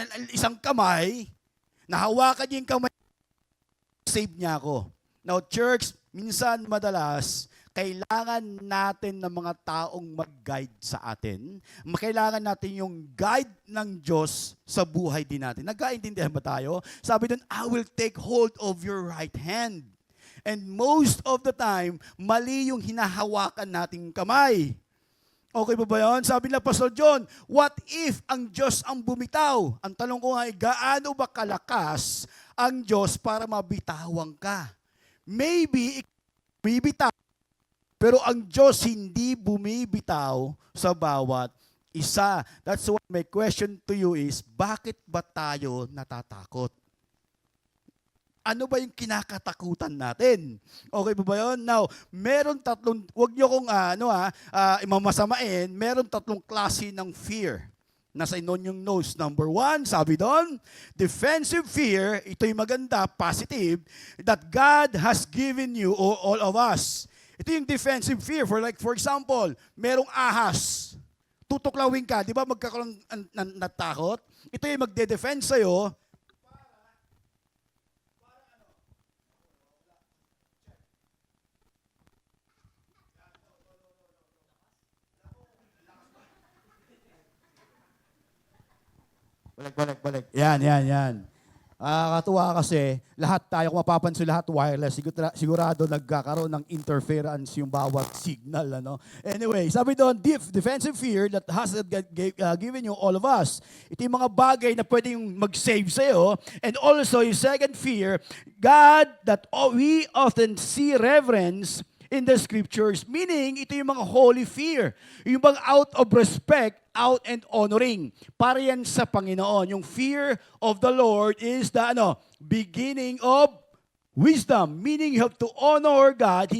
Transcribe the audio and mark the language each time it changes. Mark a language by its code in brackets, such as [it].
[tl] Isang kamay, nahawakan niya yung kamay, save niya ako. Now, church, minsan madalas, kailangan natin ng mga taong mag-guide sa atin. Kailangan natin yung guide ng Diyos sa buhay din natin. Nagkaintindihan ba tayo? Sabi doon, [en] I will take hold of your right hand. And most of the time, [tl] mali yung hinahawakan nating kamay. Okay ba yun? Sabi na Pastor John, what if ang Diyos ang bumitaw? Ang tanong ko nga, gaano ba kalakas ang Diyos para mabitawang ka? Maybe, bibitaw. Pero ang Diyos hindi bumibitaw sa bawat isa. [en] That's why my question to you is, [tl] bakit ba tayo natatakot? Ano ba yung kinakatakutan natin? Okay ba yun? Now, meron tatlong, wag niyo kong imamasamain, meron tatlong klase ng fear. Nasa inyo yung notes. Number 1, sabi doon, defensive fear, ito yung maganda, positive, [en] that God has given you, all of us. [tl] Ito yung defensive fear. For example, merong ahas. Tutuklawin ka. Di ba magkakaroon ng natakot? Ito yung magde-defense sa'yo. Balik. Yan. Katuwa kasi, lahat tayo, kung mapapansin lahat wireless, sigurado nagkakaroon ng interference yung bawat signal. [en] Anyway, [tl] sabi doon, [en] defensive fear that has given you all of us. [tl] Ito yung mga bagay na pwedeng mag-save sa'yo. [en] And also, yung second fear, God, that we often see reverence in the scriptures. [tl] Meaning, ito yung mga holy fear. Yung bang [en] out of respect, out and honoring. [tl] Para yan sa Panginoon. [en] Yung fear of the Lord is the beginning of wisdom. Meaning you have to honor God.